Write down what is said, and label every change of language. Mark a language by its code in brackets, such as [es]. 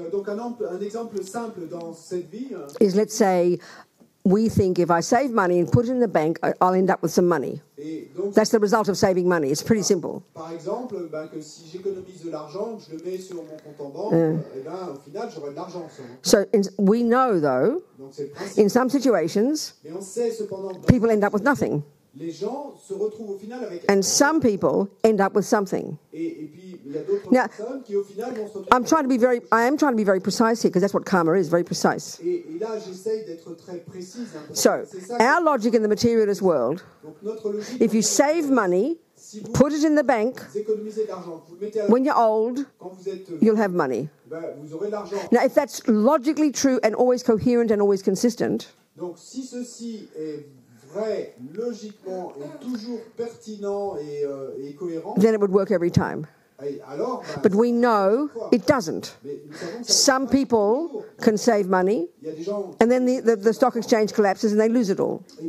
[fr] Donc un exemple simple dans cette vie [en] is, let's say, we think if I save money and put it in the bank, I'll end up with some money. [fr] Donc, [en] that's the result of saving money. It's pretty simple. [fr] Par exemple, que si j'économise de l'argent, je le mets sur mon compte en banque, au final, j'aurai de l'argent. [en] So we know, though, in some situations, [fr] mais on sait cependant [en] people end up with nothing. [fr] Les gens se retrouvent au final avec [en] and some people end up with something. [fr] Et puis il y a d'autres personnes qui au final vont se retrouver. [en] I am trying to be very precise here because that's what karma is, very precise. [fr] Et là j'essaye d'être très précise. [en] So, our logic in the materialist world, if you save money, put it in the bank, when you're old, you'll have money. Now, if that's logically true and always coherent and always consistent, [fr] donc si ceci est vrai, logiquement et toujours pertinent et cohérent, [en] then it would work every time. [fr] Alors, [en] but we know it doesn't. Some people can save money, and then the stock exchange collapses and they lose it all.